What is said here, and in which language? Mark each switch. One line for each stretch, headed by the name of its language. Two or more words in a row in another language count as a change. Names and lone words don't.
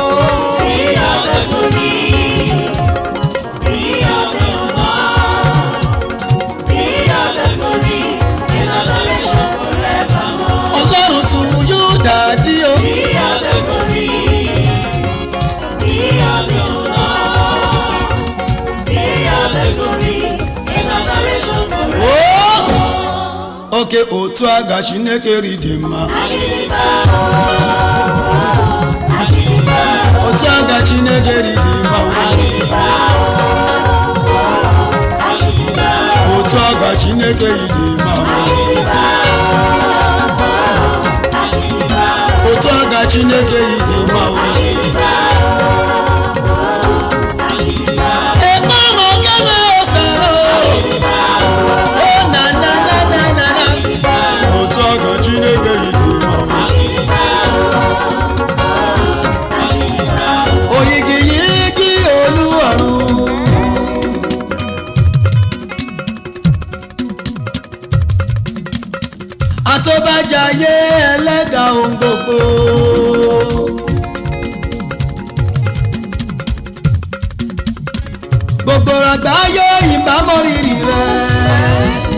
English: Be all the glory, be all the honor, be all the glory, and adoration forevermore. Ọlọ́run to you, Daddy, oh. Be all the glory, be all the honor, be all the glory, and adoration forevermore.
Igbo: Oh, oke otu a ga Chineke rije mma. Agịdịgba, agịdịgba, Otu a ga Chineke rije mma. agịdịgba, agịdịgba, Otu a ga Chineke rije mma. agịdịgba, agịdịgba, Otu a ga Chineke rije mma. agịdịgba, agịdịgba,
Yoruba: Ebe ọmọ kẹ́lẹ́ ọ̀sẹ̀rọ̀. Ó na na na na na na.
Igbo: Otu a ga Chineke rije mma.
Yoruba: Oyigiyigi Olúwarun. Àtọ́bàjáyé ẹlẹ́dàá ohun gbogbo. Gbogbo àgbáyé ìbámọ̀ rírì rẹ̀.